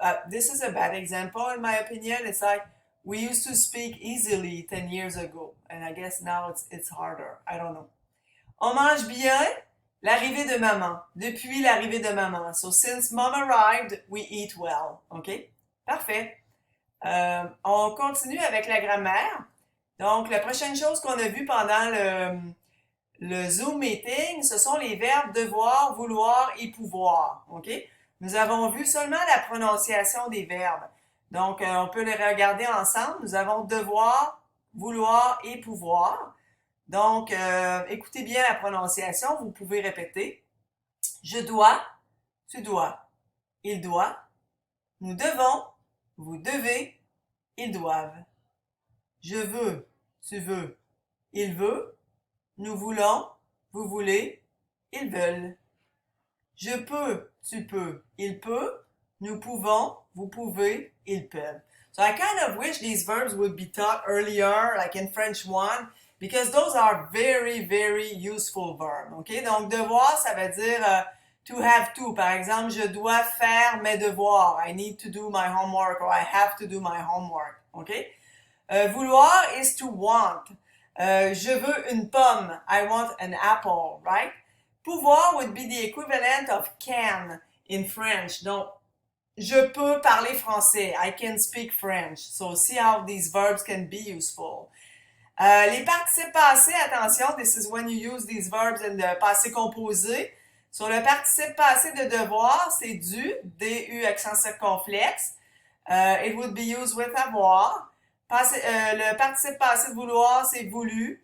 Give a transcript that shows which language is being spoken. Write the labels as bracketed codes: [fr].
[en] This is a bad example in my opinion. It's like, we used to speak easily 10 years ago. And I guess now it's harder. I don't know. [fr] On mange bien l'arrivée de maman. Depuis l'arrivée de maman. [en] So, since mom arrived, we eat well. [fr] OK? Parfait. On continue avec la grammaire. Donc, la prochaine chose qu'on a vue pendant le Zoom meeting, ce sont les verbes devoir, vouloir et pouvoir. OK? Nous avons vu seulement la prononciation des verbes. Donc, on peut les regarder ensemble. Nous avons devoir, vouloir et pouvoir. Donc, écoutez bien la prononciation. Vous pouvez répéter. Je dois, tu dois. Il doit. Nous devons, vous devez. Ils doivent. Je veux, tu veux. Il veut. Nous voulons, vous voulez. Ils veulent. Je peux, tu peux. Il peut. Nous pouvons, vous pouvez. Ils peuvent. [en] So I kind of wish these verbs would be taught earlier, like in French 1, because those are very, very useful verbs. [fr] OK? Donc, devoir, ça veut dire [en] to have to. [fr] Par exemple, je dois faire mes devoirs. [en] I need to do my homework, or I have to do my homework. OK? Vouloir is to want. [fr] Je veux une pomme. [en] I want an apple, right? Pouvoir would be the equivalent of can in French. [fr] Donc, je peux parler français. [en] I can speak French. So, see how these verbs can be useful. [fr] Les participes passés, attention, [en] this is when you use these verbs in the passé composé. [fr] Sur le participe passé de devoir, c'est dû, D-U accent circonflexe. [en] It would be used with avoir. [fr] Le participe passé de vouloir, c'est voulu.